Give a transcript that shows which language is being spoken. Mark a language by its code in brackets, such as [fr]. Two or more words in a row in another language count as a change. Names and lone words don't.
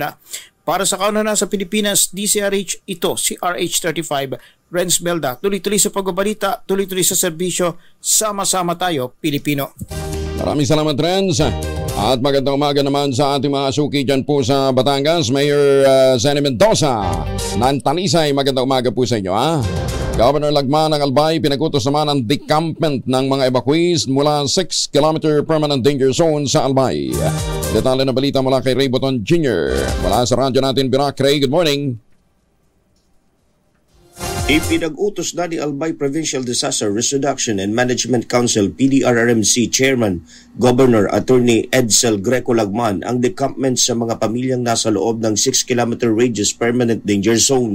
[tl] Para sa kauna sa Pilipinas, DCRH, ito si RH35, Renz Belda. Tuloy-tuloy sa pagbabalita, tuloy-tuloy sa serbisyo, sama-sama tayo Pilipino. Maraming salamat, Renz. At magandang umaga naman sa ating mga suki dyan po sa Batangas. Mayor Zenny Mendoza ng Talisay, magandang umaga po sa inyo. Governor Lagman ng Albay, pinagutos naman ang decampment ng mga evacuees mula 6 km [en] permanent danger zone [tl] sa Albay. Detalye na balita mula kay Ray Boton Jr. Mula sa radyo natin, Birak. Ray, [en] good morning. [tl] Ipinag-utos na ni Albay Provincial Disaster Risk Reduction and Management Council PDRRMC Chairman Governor Attorney Edsel Greco Lagman ang decampment sa mga pamilyang nasa loob ng [en] 6-kilometer radius permanent danger zone.